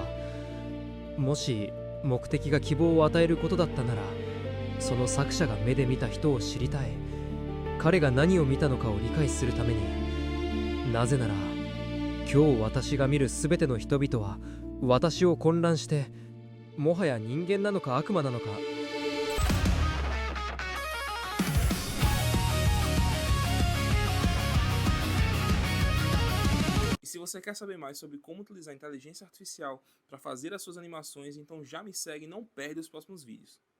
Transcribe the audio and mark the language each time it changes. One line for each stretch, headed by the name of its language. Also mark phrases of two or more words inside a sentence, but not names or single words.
Japanese: もし目的が希望を与えることだったなら、その作者が目で見た人を知りたい。彼が何を見たのかを理解するために。なぜなら今日私が見る全ての人々は私を混乱して、もはや人間なのか悪魔なのか。
Portuguese: E se você quer saber mais sobre como utilizar a inteligência artificial para fazer as suas animações, então já me segue e não perde os próximos vídeos.